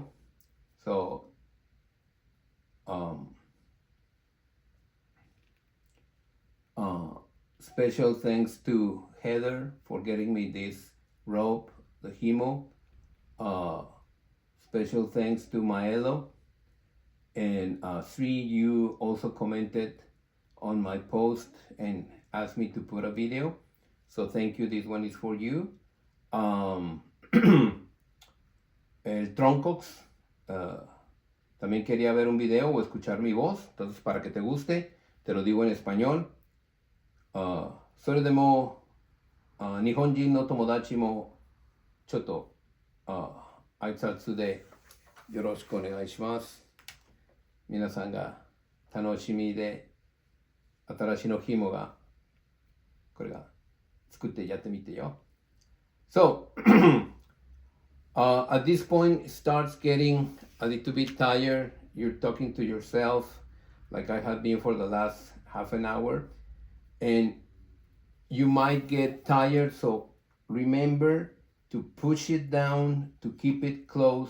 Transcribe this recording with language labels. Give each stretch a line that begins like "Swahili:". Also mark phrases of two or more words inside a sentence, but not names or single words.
English: So um, special thanks to Heather for getting me this rope, the Himo. Special thanks to Maelo. And Sri, you also commented on my post and asked me to put a video. So thank you, this one is for you.
Spanish: El Troncox también quería ver un video o escuchar mi voz. Entonces, para que te guste, te lo digo en español.
Japanese: それでも日本人の友達もちょっと挨拶でよろしくお願いします。皆さんが楽しみで新しいの紐がこれが作ってやってみてよ。
English: So at this point it starts getting a little bit tired. You're talking to yourself like I have been for the last half an hour, and you might get tired, so remember to push it down, to keep it close.